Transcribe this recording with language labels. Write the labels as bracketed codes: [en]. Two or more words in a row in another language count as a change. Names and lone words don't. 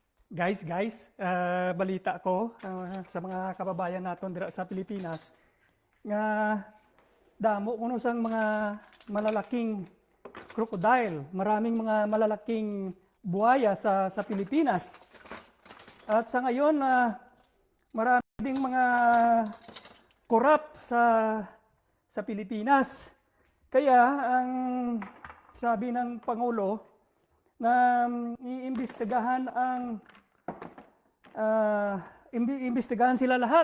[hil] Balita ko sa mga kababayan naton dira sa Pilipinas nga damo kuno sang mga malalaking crocodile, [tl] maraming mga malalaking buhaya sa Pilipinas. At sa ngayon marami ding mga korap sa Pilipinas. Kaya ang sabi ng Pangulo na iimbestigahan imbestigahan sila lahat.